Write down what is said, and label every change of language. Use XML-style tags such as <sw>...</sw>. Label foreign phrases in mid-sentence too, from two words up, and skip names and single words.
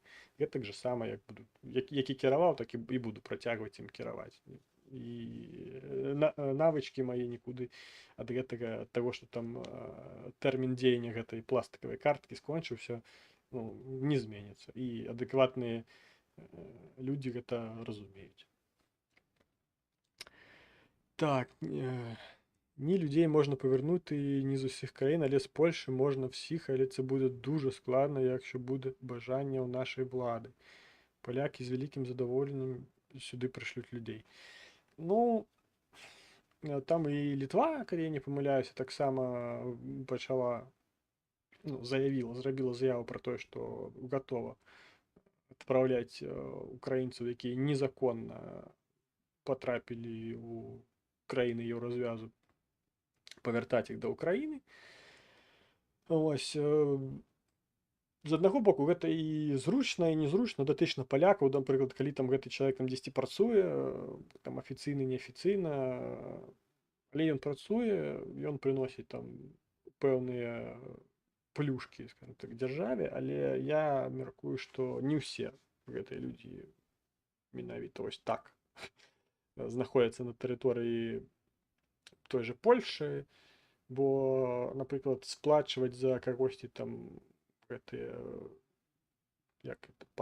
<be>Гэтак жа сама, як і кіраваў, так і буду працягваць ім кіраваць. І навычкі мае нікуды ад гэтага, ад таго, што там тэрмін дзеяння гэтай пластыкавай карткі скончыўся, ну, не зменіцца. І адэкватныя людзі гэта разумеюць.</be> <uk>Так, ні людей можна повернути ні з усіх країн, але з Польщі можна всіх, але це буде дуже складно, якщо буде бажання у нашої влади. Поляки з великим задоволенням сюди пришлють людей. Ну, там і Літва, коли я не помиляюся, так само почала, ну, зробила заяву про те, що готова відправляти українців, які незаконно потрапили у країни Єврозв'язу,</uk> <be>павяртаць іх да Ўкраіны. Ось, з аднаго боку, гэта і зручна, і незручна, датычна палякаў, напрыклад, калі там гэты чалавек там дзесьці працуе, там афіцыйна, неафіцыйна, але ён працуе, ён прыносіць там пэўныя плюшкі, скажем так, дзяржаве, але я мяркую, што не ўсе гэтыя людзі менавіта вось так знаходзяцца на тэрыторыі той же Польши, бо, напрыклад, сплачваць за кагосьці там гэтыя, як это,</be>